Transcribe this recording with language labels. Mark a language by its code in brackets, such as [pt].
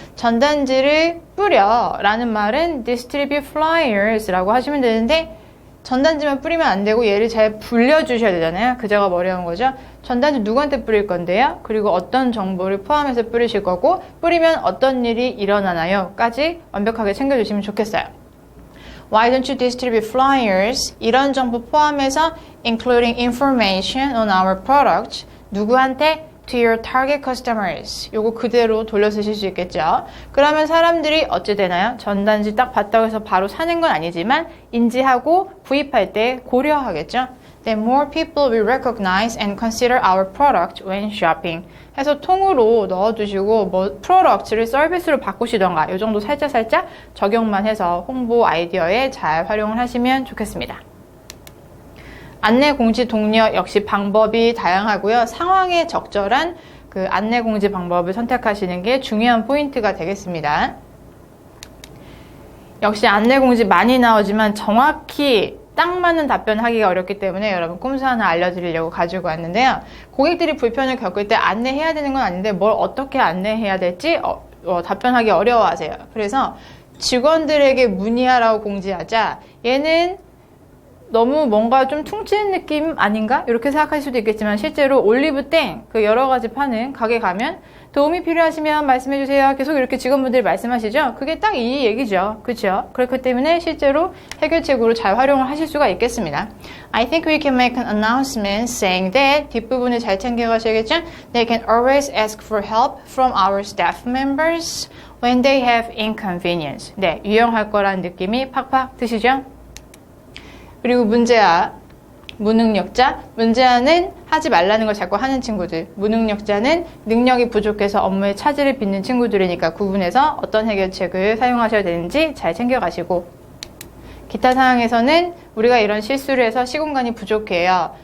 [ko] 전단지를 뿌려 라는 말은 distribute flyers 라고 하시면 되는데 전단지만 뿌리면 안 되고 얘를 잘 불려주셔야 되잖아요. 그 작업 어려운 거죠. 전단지 누구한테 뿌릴 건데요? 그리고 어떤 정보를 포함해서 뿌리실 거고 뿌리면 어떤 일이 일어나나요? 까지 완벽하게 챙겨주시면 좋겠어요. [en] Why don't you distribute flyers? [ko] 이런 정보 포함해서 [en] including information on our product. [ko] 누구한테? [en] To your target customers. [ko] 요거 그대로 돌려 쓰실 수 있겠죠. 그러면 사람들이 어찌 되나요? 전단지 딱 봤다고 해서 바로 사는 건 아니지만 인지하고 구입할 때 고려하겠죠. [en] Then more people will recognize and consider our product when shopping. [ko] 해서 통으로 넣어두시고 프로덕트를 서비스로 바꾸시던가 이 정도 살짝 적용만 해서 홍보 아이디어에 잘 활용을 하시면 좋겠습니다. 안내 공지 독려 역시 방법이 다양하고요. 상황에 적절한 그 안내 공지 방법을 선택하시는 게 중요한 포인트가 되겠습니다. 역시 안내 공지 많이 나오지만 정확히 딱 맞는 답변하기가 어렵기 때문에 여러분 꼼수 하나 알려드리려고 가지고 왔는데요. 고객들이 불편을 겪을 때 안내해야 되는 건 아닌데 뭘 어떻게 안내해야 될지 답변하기 어려워하세요. 그래서 직원들에게 문의하라고 공지하자 얘는 너무 뭔가 좀 퉁치는 느낌 아닌가? 이렇게 생각할 수도 있겠지만 실제로 올리브땡 그 여러 가지 파는 가게 가면 도움이 필요하시면 말씀해주세요. 계속 이렇게 직원분들이 말씀하시죠? 그게 딱 이 얘기죠. 그렇죠? 그렇기 때문에 실제로 해결책으로 잘 활용을 하실 수가 있겠습니다. [en] I think we can make an announcement saying that [ko] 뒷부분을 잘 챙겨가셔야겠죠? [en] They can always ask for help from our staff members when they have inconvenience. [ko] 네, 유용할 거란 느낌이 팍팍 드시죠? 그리고 문제야, 무능력자. 문제아는 하지 말라는 걸 자꾸 하는 친구들. 무능력자는 능력이 부족해서 업무에 차질을 빚는 친구들이니까 구분해서 어떤 해결책을 사용하셔야 되는지 잘 챙겨가시고, 기타 상황에서는 우리가 이런 실수를 해서 시공간이 부족해요.